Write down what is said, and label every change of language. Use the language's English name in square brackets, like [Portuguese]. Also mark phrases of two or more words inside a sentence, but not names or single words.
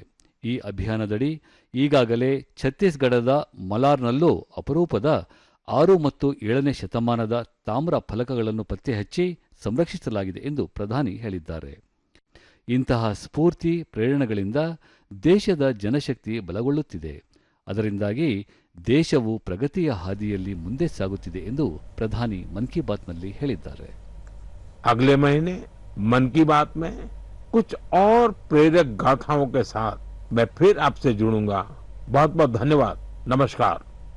[Kannada] ಈ ಅಭಿಯಾನದಡಿ ಈಗಾಗಲೇ ಛತ್ತೀಸ್ಗಢದ ಮಲಾರ್ನಲ್ಲೂ ಅಪರೂಪದ 6 ಮತ್ತು 7ನೇ ಶತಮಾನದ ತಾಮ್ರ ಫಲಕಗಳನ್ನು ಪತ್ತೆಹಚ್ಚಿ ಸಂರಕ್ಷಿಸಲಾಗಿದೆ ಎಂದು ಪ್ರಧಾನಿ ಹೇಳಿದ್ದಾರೆ. ಇಂತಹ ಸ್ಫೂರ್ತಿ ಪ್ರೇರಣೆಗಳಿಂದ ದೇಶದ ಜನಶಕ್ತಿ ಬಲಗೊಳ್ಳುತ್ತಿದೆ. ಅದರಿಂದಾಗಿ ದೇಶವು ಪ್ರಗತಿಯ ಹಾದಿಯಲ್ಲಿ ಮುಂದೆ ಸಾಗುತ್ತಿದೆ ಎಂದು ಪ್ರಧಾನಿ ಮನ್ ಕಿ ಬಾತ್ನಲ್ಲಿ ಹೇಳಿದ್ದಾರೆ. [Hindi] अगले महीने मन की बात में कुछ और प्रेरक गाथाओं के साथ मैं फिर आपसे जुड़ूंगा. बहुत बहुत धन्यवाद. नमस्कार.